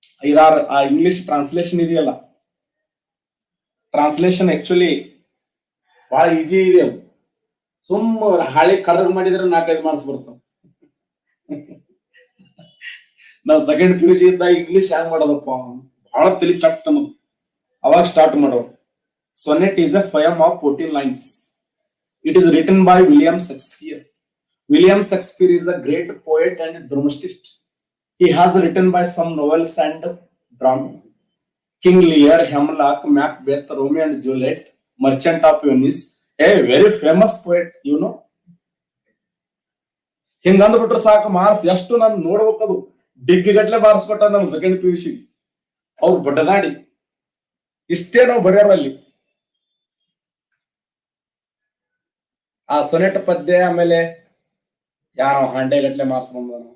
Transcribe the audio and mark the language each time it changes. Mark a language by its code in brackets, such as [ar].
[kn] 5-6 ಆ English translation ಇದೆಯಲ್ಲ, translation actually ಬಹಳ ಈಜಿ ಇದೆ. ಸುಮ್ಮ ಹಾಳಿ ಕರ್ರ್ ಮಾಡಿದ್ರೆ 4-5 ಮಾರ್ಕ್ಸ್ ಬರ್ತಾವ. ನಾವು ಸೆಕೆಂಡ್ PUC ಇದ್ದಾಗ ಇಂಗ್ಲಿಷ್ ಹ್ಯಾಂಗ್ ಮಾಡೋದಪ್ಪ, ಬಹಳ ತಲಿ ಚಟ್ ಅನ್ನೋದು. ಅವಾಗ ಸ್ಟಾರ್ಟ್ ಮಾಡೋರು. [en] Sonnet is a poem of 14 lines. It is written by William Shakespeare. William Shakespeare is a great poet and dramatist. He has written by some novels and drama. King Lear, Hamlet, Macbeth, Romeo and Juliet, Merchant of Venice. A very famous poet, you know. [kn] ಹಿಂಗಂದ್ಬಿಟ್ರೆ ಸಾಕು marks ಎಷ್ಟು ನಾನು ನೋಡ್ಬೇಕದು. ಡಿಗ್ಗಿ ಗಟ್ಲೆ marks ಕೊಟ್ಟ ನಮ್ಮ second PUC. ಅವ್ರು ಬಡದಾಡಿ ಇಷ್ಟೇ ನಾವು ಬರೆಯೋರು ಅಲ್ಲಿ. ಆ ಸೊನೆಟ್ ಪದ್ಯ ಆಮೇಲೆ ಯಾರೋ ಹಂಡೆ ಗಟ್ಲೆ ಮಾರ್ಕ್ಸ್ ಬಂದ.